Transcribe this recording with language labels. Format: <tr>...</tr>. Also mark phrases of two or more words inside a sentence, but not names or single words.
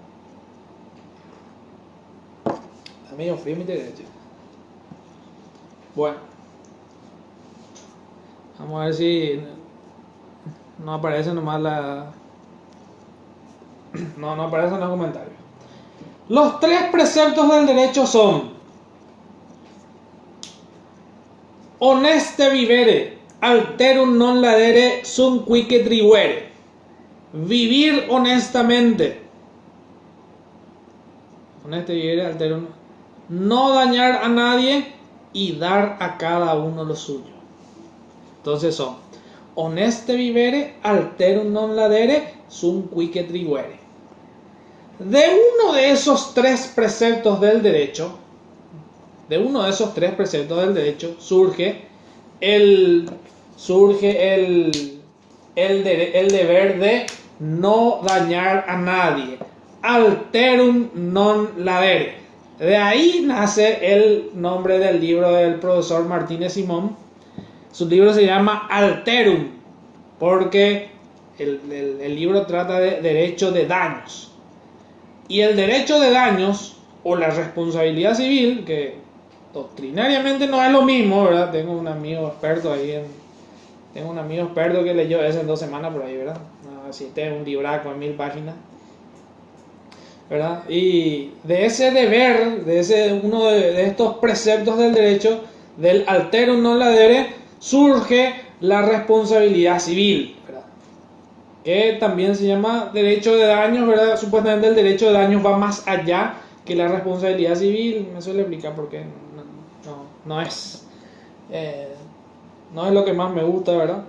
<es>Está medio frío mi derecho. Bueno, vamos a ver si no aparece nomás no aparecen los comentarios. Los 3 preceptos del derecho son:</es> <la>honeste vivere, alterum non ladere, sum quique tribuere.</la> <es>Vivir honestamente.</es> <la>Honeste vivere, alterum.</la> <es>No dañar a nadie y dar a cada uno lo suyo. Entonces son:</es> <la>honeste vivere, alterum non ladere, sum quique tribuere.</la> <es>De uno de esos 3 preceptos del derecho de uno de esos tres preceptos del derecho surge el deber de no dañar a nadie.</es> <la>Alterum non ladere.</la> <es>De ahí nace el nombre del libro del profesor Martínez Simón. Su libro se llama Alterum, porque el libro trata de derecho de daños. Y el derecho de daños, o la responsabilidad civil, que doctrinariamente no es lo mismo, ¿verdad? Tengo un amigo experto que leyó eso en 2 semanas por ahí, ¿verdad? Así es un libraco en 1000 páginas, ¿verdad? Y de ese deber, uno de estos preceptos del derecho, del</es> <la>alterum non ladere,</la> <es>surge la responsabilidad civil, ¿verdad? Que también se llama derecho de daños, ¿verdad? Supuestamente el derecho de daños va más allá que la responsabilidad civil. Me suele explicar por qué no es lo que más me gusta, ¿verdad?</es>